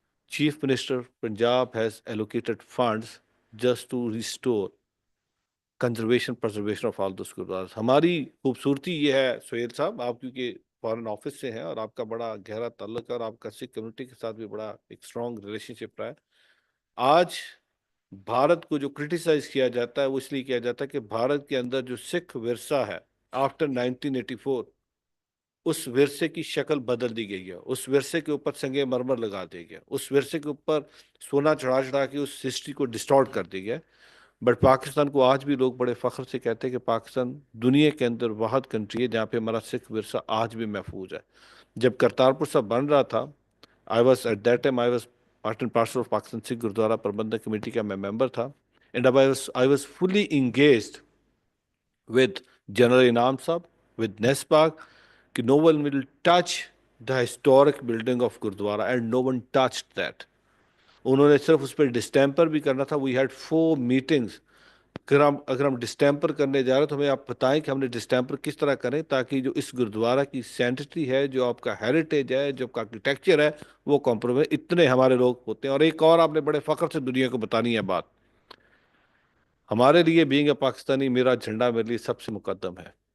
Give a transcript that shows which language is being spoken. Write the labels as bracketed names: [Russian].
[English] Chief Minister Punjab has allocated funds just to restore conservation, preservation of all those gurdwaras. [Urdu] ہماری خوبصورتی یہ ہے سہیل صاحب، آپ کیونکہ فارن آفس سے ہیں اور آپ کا بڑا گہرا تعلق ہے اور آپ کا سکھ کمیونٹی کے ساتھ بھی بڑا ایک اسٹرانگ ریلیشن شپ رہا ہے. آج بھارت کو جو کرٹیسائز کیا جاتا ہے وہ اس لیے کیا جاتا ہے کہ بھارت کے اندر جو سکھ ورثہ ہے آفٹر 1984 اس ورثے کی شکل بدل دی گئی ہے، اس ورثے کے اوپر سنگ مرمر لگا دیا گیا، اس ورثے کے اوپر سونا چڑھا کے اس ہسٹری کو ڈسٹارٹ کر دیا گیا. بٹ پاکستان کو آج بھی لوگ بڑے فخر سے کہتے ہیں کہ پاکستان دنیا کے اندر واحد کنٹری ہے جہاں پہ ہمارا سکھ ورثہ آج بھی محفوظ ہے. جب کرتارپور صاحب بن رہا تھا [English] at that time I was part and parcel of [Urdu] Pakistan Sikh gurdwara پربندھک committee کا میں ممبر تھا. [English] And I was fully engaged with general Inam Sahib with NESPAK کہ no one will touch the historic building of Gurdwara and no one touched that. [Urdu] انہوں نے صرف اس پہ ڈسٹیمپر بھی کرنا تھا. [English] We had 4 meetings. [Urdu] اگر ہم ڈسٹیمپر کرنے جا رہے ہیں تو ہمیں آپ بتائیں کہ ہم نے ڈسٹیمپر کس طرح کریں تاکہ جو اس گردوارا کی سینٹٹی ہے، جو آپ کا ہیریٹیج ہے، جو آپ کا آرکیٹیکچر ہے، وہ کمپرومائز. اتنے ہمارے لوگ ہوتے ہیں. اور ایک اور آپ نے بڑے فخر سے دنیا کو بتانی ہے بات، ہمارے لیے بینگ اے پاکستانی میرا جھنڈا میرے لیے سب سے مقدم ہے.